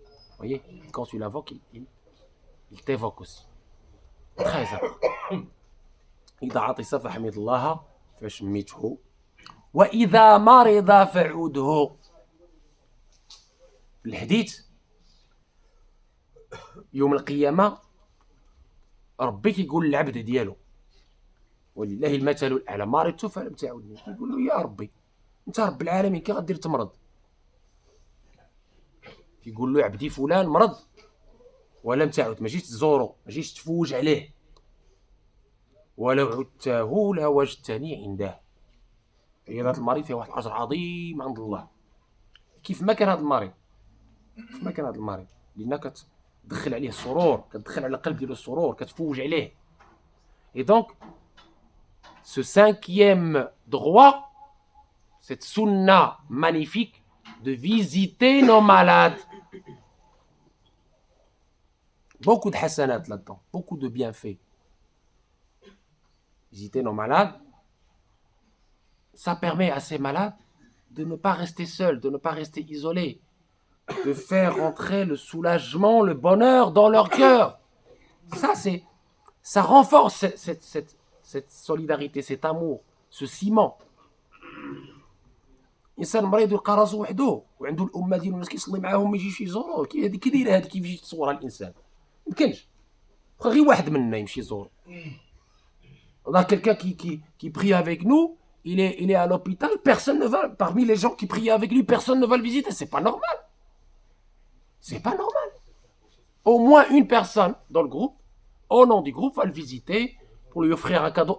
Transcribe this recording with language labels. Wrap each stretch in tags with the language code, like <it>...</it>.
<fr>Vous voyez, quand tu l'invoques, il t'évoque aussi. Très important.</fr> <ar>إذا عطس فحمد الله فشمته وإذا مرض فعوده. الحديث يوم القيامة ربي كيقول للعبد ديالو ولله المثل الأعلى مرضت فلم تعودني. يقول له يا ربي أنت رب العالمين كي غدير تمرض؟ يقول له عبدي فلان مرض ولم تعد، ما جيتش تزورو، ما جيتش تفوج عليه، ولو عدته لوجدتني عنده. هذا المريض فيه واحد الأجر عظيم عند الله. كيف ما كان هذا المريض، لأنك كتدخل عليه السرور، كتدخل على القلب ديالو السرور، كتفوج عليه.</ar> <fr>Et donc, ce cinquième droit, cette sunna magnifique de visiter nos malades. Beaucoup de hasanat là-dedans, beaucoup de bienfaits. Visiter nos malades, ça permet à ces malades de ne pas rester seuls, de ne pas rester isolés, de faire rentrer le soulagement, le bonheur dans leur cœur. Ça renforce cette solidarité, cet amour, ce ciment.</fr> <ar>انسان مريض يلقى راسو وحده وعنده الامه ديالو الناس كيصلي معاهم ما يجيش يزوروه. كي دايره هذه كيف يجي تصورها الانسان؟ ما يمكنش. غير واحد منا يمشي يزور.</ar> <fr>On a quelqu'un qui prie avec nous, il est à l'hôpital, personne ne va, parmi les gens qui prient avec lui, personne ne va le visiter. C'est pas normal. C'est pas normal. Au moins une personne dans le groupe, au nom du groupe, va le visiter pour lui offrir un cadeau.</fr>